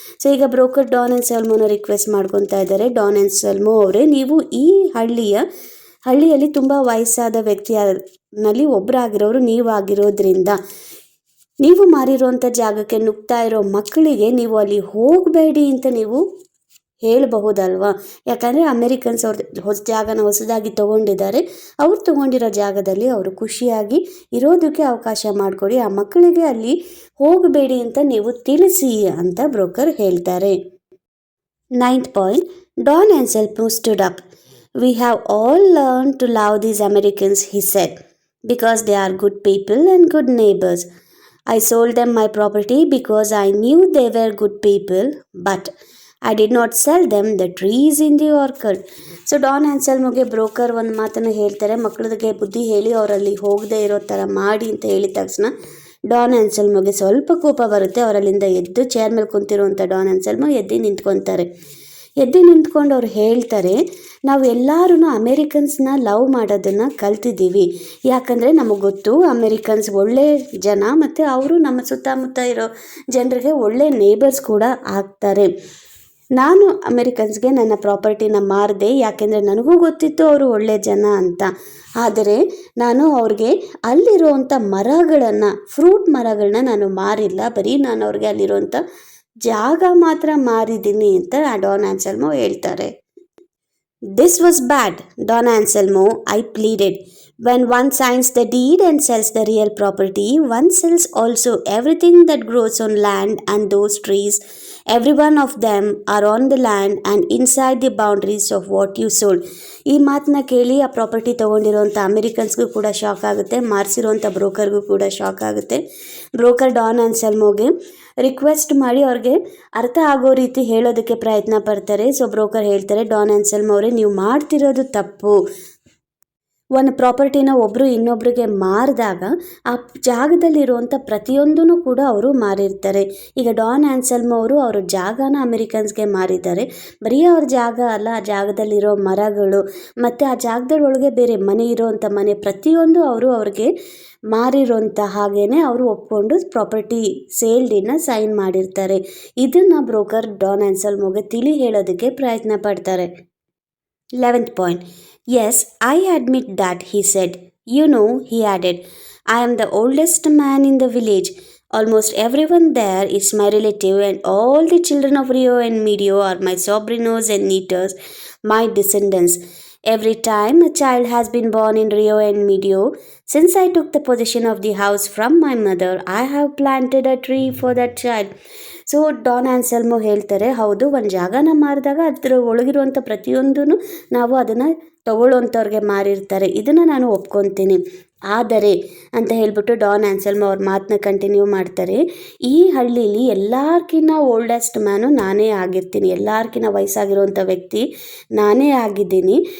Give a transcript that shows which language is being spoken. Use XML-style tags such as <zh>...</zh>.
<kn>So ಈಗ broker Don ಆ್ಯನ್ಸೆಲ್ಮೋನ request ಮಾಡ್ಕೊತಾ ಇದ್ದಾರೆ. ಡಾನ್ ಆ್ಯನ್ಸೆಲ್ಮೋ ಅವರೇ, ನೀವು ಈ ಹಳ್ಳಿಯಲ್ಲಿ ತುಂಬ ವಯಸ್ಸಾದ ವ್ಯಕ್ತಿಯಲ್ಲಿ ಒಬ್ಬರಾಗಿರೋರು ನೀವಾಗಿರೋದ್ರಿಂದ ನೀವು ಮಾರಿರೋಂಥ ಜಾಗಕ್ಕೆ ನುಗ್ತಾ ಇರೋ ಮಕ್ಕಳಿಗೆ ನೀವು ಅಲ್ಲಿ ಹೋಗಬೇಡಿ ಅಂತ ನೀವು ಹೇಳಬಹುದಲ್ವಾ? ಯಾಕಂದರೆ ಅಮೇರಿಕನ್ಸ್ ಅವ್ರ ಜಾಗನ ಹೊಸದಾಗಿ ತೊಗೊಂಡಿದ್ದಾರೆ. ಅವ್ರು ತೊಗೊಂಡಿರೋ ಜಾಗದಲ್ಲಿ ಅವರು ಖುಷಿಯಾಗಿ ಇರೋದಕ್ಕೆ ಅವಕಾಶ ಮಾಡಿಕೊಡಿ, ಆ ಮಕ್ಕಳಿಗೆ ಅಲ್ಲಿ ಹೋಗಬೇಡಿ ಅಂತ ನೀವು ತಿಳಿಸಿ ಅಂತ ಬ್ರೋಕರ್ ಹೇಳ್ತಾರೆ.</kn> <en>9th point, Don Anselmo stood up. We have all learned to love these Americans, he said, because they are good people and good neighbors. I sold them my property because I knew they were good people, but I did not sell them the trees in the orchard.</en> <kn>So Don ಆ್ಯನ್ಸೆಲ್ಮೋಗೆ broker ಒಂದು ಮಾತನ್ನು ಹೇಳ್ತಾರೆ, ಮಕ್ಕಳಿಗೆ ಬುದ್ಧಿ ಹೇಳಿ ಅವರಲ್ಲಿ ಹೋಗದೆ ಇರೋ ಥರ ಮಾಡಿ ಅಂತ ಹೇಳಿದ ತಕ್ಷಣ ಡಾನ್ ಆ್ಯನ್ಸೆಲ್ಮೋಗೆ ಸ್ವಲ್ಪ ಕೋಪ ಬರುತ್ತೆ. ಅವರಲ್ಲಿಂದ ಎದ್ದು ಚೇರ್ ಮೇಲೆ ಕುಂತಿರುವಂಥ ಡಾನ್ ಆ್ಯನ್ಸೆಲ್ಮೋ ಎದ್ದು ನಿಂತ್ಕೊತಾರೆ. ಎದ್ದು ನಿಂತ್ಕೊಂಡು ಅವ್ರು ಹೇಳ್ತಾರೆ, ನಾವು ಎಲ್ಲರೂ ಅಮೇರಿಕನ್ಸ್ನ ಲವ್ ಮಾಡೋದನ್ನು ಕಲ್ತಿದ್ದೀವಿ. ಯಾಕಂದರೆ ನಮಗೆ ಗೊತ್ತು ಅಮೇರಿಕನ್ಸ್ ಒಳ್ಳೆ ಜನ ಮತ್ತು ಅವರು ನಮ್ಮ ಸುತ್ತಮುತ್ತ ಇರೋ ಜನರಿಗೆ ಒಳ್ಳೆ ನೇಬರ್ಸ್ ಕೂಡ ಆಗ್ತಾರೆ. ನಾನು ಅಮೇರಿಕನ್ಸ್ಗೆ ನನ್ನ ಪ್ರಾಪರ್ಟಿನ ಮಾರಿದೆ, ಯಾಕೆಂದರೆ ನನಗೂ ಗೊತ್ತಿತ್ತು ಅವರು ಒಳ್ಳೆ ಜನ ಅಂತ. ಆದರೆ ನಾನು ಅವ್ರಿಗೆ ಅಲ್ಲಿರುವಂಥ ಮರಗಳನ್ನು, ಫ್ರೂಟ್ ಮರಗಳನ್ನ ನಾನು ಮಾರಿಲ್ಲ, ಬರೀ ನಾನು ಅವ್ರಿಗೆ ಅಲ್ಲಿರುವಂಥ ಜಾಗ ಮಾತ್ರ ಮಾರಿದ್ದೀನಿ ಅಂತ ಡಾನ್ ಆನ್ಸೆಲ್ಮೋ ಹೇಳ್ತಾರೆ.</kn> <en>This was bad, Don Anselmo, I pleaded. When one signs the deed and sells the real property, one sells also everything that grows on land and those trees. Every one of them are on the land and inside the boundaries of what you sold.</en> <kn>ಈ ಮಾತನ್ನ ಕೇಳಿ ಆ property ತೊಗೊಂಡಿರೋಂಥ ಅಮೇರಿಕನ್ಸ್ಗೂ ಕೂಡ shock ಆಗುತ್ತೆ, ಮಾರಿಸಿರೋಂಥ ಬ್ರೋಕರ್ಗೂ ಕೂಡ shock ಆಗುತ್ತೆ. Broker Don ಆನ್ಸೆಲ್ಮೋಗೆ request ಮಾಡಿ ಅವ್ರಿಗೆ ಅರ್ಥ ಆಗೋ ರೀತಿ ಹೇಳೋದಕ್ಕೆ ಪ್ರಯತ್ನ ಪಡ್ತಾರೆ. ಸೊ ಬ್ರೋಕರ್ ಹೇಳ್ತಾರೆ, ಡಾನ್ ಆನ್ಸೆಲ್ಮೋ ಅವರೇ, ನೀವು ಮಾಡ್ತಿರೋದು ತಪ್ಪು. ಒಂದು ಪ್ರಾಪರ್ಟಿನ ಒಬ್ಬರು ಇನ್ನೊಬ್ರಿಗೆ ಮಾರಿದಾಗ ಆ ಜಾಗದಲ್ಲಿರುವಂಥ ಪ್ರತಿಯೊಂದೂ ಕೂಡ ಅವರು ಮಾರಿರ್ತಾರೆ. ಈಗ ಡಾನ್ ಆನ್ಸೆಲ್ಮೋ ಅವರು ಅವರ ಜಾಗನ ಅಮೇರಿಕನ್ಸ್ಗೆ ಮಾರಿದ್ದಾರೆ. ಬರೀ ಅವ್ರ ಜಾಗ ಅಲ್ಲ, ಆ ಜಾಗದಲ್ಲಿರೋ ಮರಗಳು ಮತ್ತು ಆ ಜಾಗದೊಳಗೆ ಬೇರೆ ಮನೆ ಇರೋವಂಥ ಮನೆ ಪ್ರತಿಯೊಂದು ಅವರು ಅವ್ರಿಗೆ ಮಾರಿರೋಂಥ ಹಾಗೇ ಅವರು ಒಪ್ಕೊಂಡು ಪ್ರಾಪರ್ಟಿ ಸೇಲ್ ಡೀಡ್ನ ಸೈನ್ ಮಾಡಿರ್ತಾರೆ. ಇದನ್ನು ಬ್ರೋಕರ್ ಡಾನ್ ಆನ್ಸೆಲ್ಮೋಗೆ ತಿಳಿ ಹೇಳೋದಕ್ಕೆ ಪ್ರಯತ್ನ ಪಡ್ತಾರೆ.</kn> <en>11th point. Yes, I admit that, he said. You know, he added, I am the oldest man in the village. Almost everyone there is my relative, and all the children of Rio and Medio are my sobrinos and nieces, my descendants. Every time a child has been born in Rio and Medio, since I took the possession of the house from my mother, I have planted a tree for that child.</en> <kn>So Don Anselmo ಹೇಳ್ತಾರೆ, ಹೌದು, ಒಂದು ಜಾಗನ ಮಾರಿದಾಗ ಅದರ ಒಳಗಿರುವಂಥ ಪ್ರತಿಯೊಂದೂ ನಾವು ಅದನ್ನು ತಗೊಳ್ಳೋಂಥವ್ರಿಗೆ ಮಾರಿರ್ತಾರೆ, ಇದನ್ನು ನಾನು ಒಪ್ಕೊತೀನಿ. ಆದರೆ ಅಂತ ಹೇಳ್ಬಿಟ್ಟು ಡಾನ್ ಆನ್ಸೆಲ್ಮೋ ಅವ್ರ ಮಾತನ್ನ ಕಂಟಿನ್ಯೂ ಮಾಡ್ತಾರೆ, ಈ ಹಳ್ಳಿಲಿ ಎಲ್ಲರ್ಕಿನ್ನ ಓಲ್ಡೆಸ್ಟ್ ಮ್ಯಾನು ನಾನೇ ಆಗಿರ್ತೀನಿ, ಎಲ್ಲರ್ಕಿನ್ನ ವಯಸ್ಸಾಗಿರೋಂಥ ವ್ಯಕ್ತಿ ನಾನೇ ಆಗಿದ್ದೀನಿ.</kn>